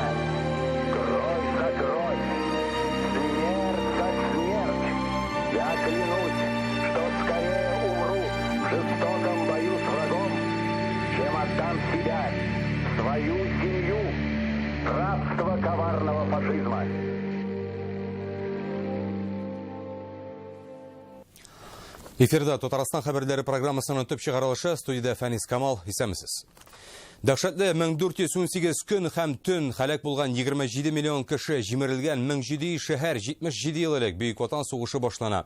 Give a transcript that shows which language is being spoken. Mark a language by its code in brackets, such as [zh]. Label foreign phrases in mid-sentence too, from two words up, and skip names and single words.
[ru] Кровь за кровь, смерть за смерть. Я клянусь, что скорее умру в жестоком бою с врагом, чем отдам себя, свою семью, рабство коварного фашизма. [tt] Эфирда Татарстан хәбәрләре программасының төп чыгарылышы, студияда Фәнис Камал, исәмсез. Дәһшәтле 1418 көн һәм төн хәлак булган 27 миллион кеше җимерелгән 17 шәһәр 77 ел элек Бөек Ватан сугышы башлана.